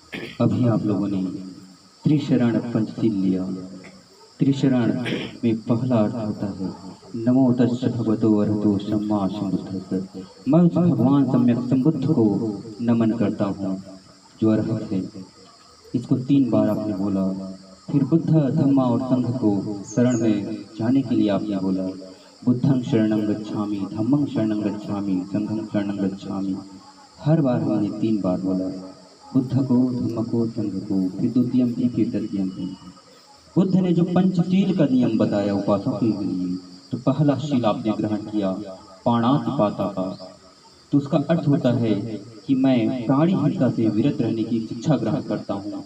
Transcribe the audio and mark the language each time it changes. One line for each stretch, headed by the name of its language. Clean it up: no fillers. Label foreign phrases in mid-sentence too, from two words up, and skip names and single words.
Hindi: अभी आप लोगों ने त्रिशरण पंचशील लिया। त्रिशरण में पहला अर्थ होता है
Pali: नमो तस्स भगवतो अरहतो सम्मा सम्बुद्धस्स।
Hindi: मैं उस भगवान सम्यक संबुद्ध को नमन करता हूँ जो अरहत है। इसको 3 बार आपने बोला। फिर बुद्ध धम्मा और संघ को शरण में जाने के लिए आपने बोला।
Pali: बुद्धं शरणं गच्छामि, धम्मं शरणं गच्छामि, संघं शरणं गच्छामि।
Hindi: हर बार हमने 3 बार बोला, बुद्ध को, धम्म को, संघ को, फिर द्वितीयम्पि, फिर तृतीयम्पि। बुद्ध ने जो पंचशील का नियम बताया उपासकों के लिए, तो पहला शील आपने ग्रहण किया पाणातिपाता का। तो उसका अर्थ होता है कि मैं प्राणी हिंसा से विरत रहने की शिक्षा ग्रहण करता हूँ।